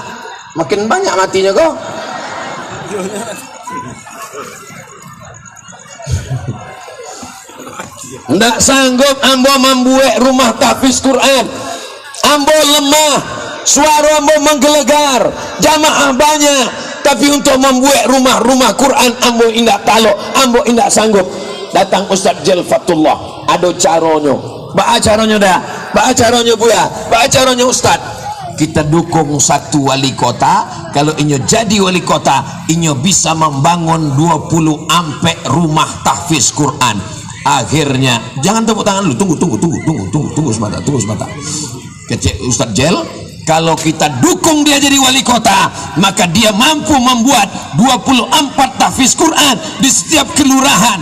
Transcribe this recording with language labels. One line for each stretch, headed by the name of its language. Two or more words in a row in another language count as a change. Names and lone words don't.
Indonesian: Makin banyak matinya kok. Ndak sanggup ambo membuat rumah tahfiz Quran. Ambo lemah, suara ambo menggelegar, jamaah banyak, tapi untuk membuat rumah-rumah Quran
Minangkabau: ambo indak talok, ambo indak sanggup. Datang Ustaz Jel Fatullah, ada caronyo, ba caronyo dah, ba caronyo buya, ba caronyo Ustaz.
Indonesian: Kita dukung satu wali kota, kalau inyo jadi wali kota, inyo bisa membangun 20 ampe rumah tahfiz Quran. Akhirnya, jangan tepuk tangan dulu, tunggu sebentar. Kecil Ustaz Jel, kalau kita dukung dia jadi wali kota, maka dia mampu membuat 24 tahfiz Quran di setiap kelurahan.